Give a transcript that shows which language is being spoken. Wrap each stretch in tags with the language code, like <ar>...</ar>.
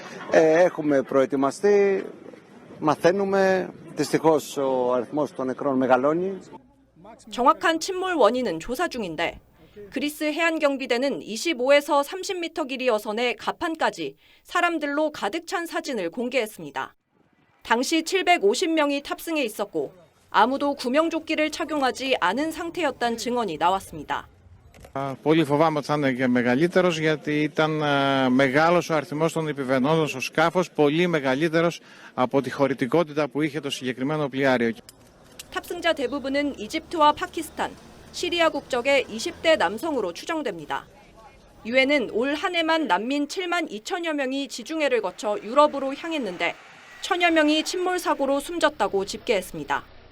<el>Έχουμε προετοιμαστεί, μαθαίνουμε, δυστυχώς ο αριθμός των νεκρών μεγαλώνει.</el> <ko>정확한 침몰 원인은 조사 중인데 그리스 해안경비대는 25에서 30m 길이 어선의 갑판까지 사람들로 가득 찬 사진을 공개했습니다. 당시 750명이 탑승해 있었고 아무도 구명조끼를 착용하지 않은 상태였다는 증언이 나왔습니다.</ko> <el>Πολύ φοβάμαι ότι θα είναι και μεγαλύτερος γιατί ήταν μεγάλος ο αριθμός των επιβαινόντων στο σκάφος, πολύ μεγαλύτερος από τη χωρητικότητα που είχε το συγκεκριμένο πλοιάριο.</el> <ko>탑승자 대부분은 이집트와 파키스탄, 시리아 국적의 20대 남성으로 추정됩니다. 유엔은 올 한 해만 난민 7만 2천여 명이 지중해를 거쳐 유럽으로 향했는데 1,000여 명이 침몰 사고로 숨졌다고 집계했습니다.</ko>